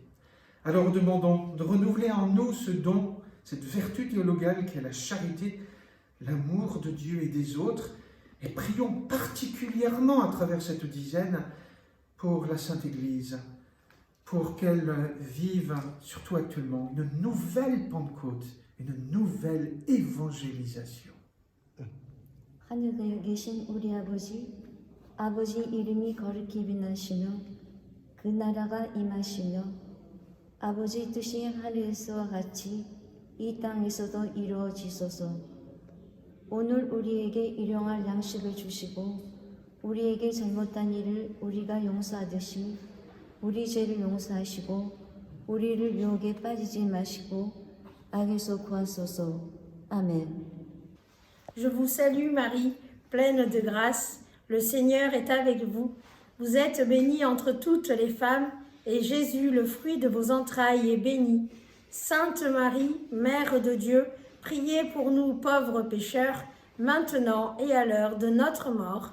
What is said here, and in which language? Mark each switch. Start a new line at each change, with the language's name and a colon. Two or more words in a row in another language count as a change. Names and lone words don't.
French: Alors demandons de renouveler en nous ce don, cette vertu théologale qui est la charité, l'amour de Dieu et des autres, et prions particulièrement à travers cette dizaine pour la Sainte Église, pour qu'elle vive, surtout actuellement, une nouvelle Pentecôte, une nouvelle évangélisation.
Korean: 하늘에 계신 우리 아버지 이름이 거룩히 빛나시며 그 나라가 임하시며 아버지 뜻이 하늘에서와 같이 이 땅에서도 이루어지소서. 오늘 우리에게 일용할 양식을 주시고 우리에게 잘못한 일을 우리가 용서하듯이 우리 죄를 용서하시고 우리를 유혹에 빠지지 마시고 악에서 구하소서. 아멘.
French: Je vous salue Marie, pleine de grâce, le Seigneur est avec vous. Vous êtes bénie entre toutes les femmes, et Jésus, le fruit de vos entrailles, est béni. Sainte Marie, Mère de Dieu, priez pour nous pauvres pécheurs, maintenant et à l'heure de notre mort.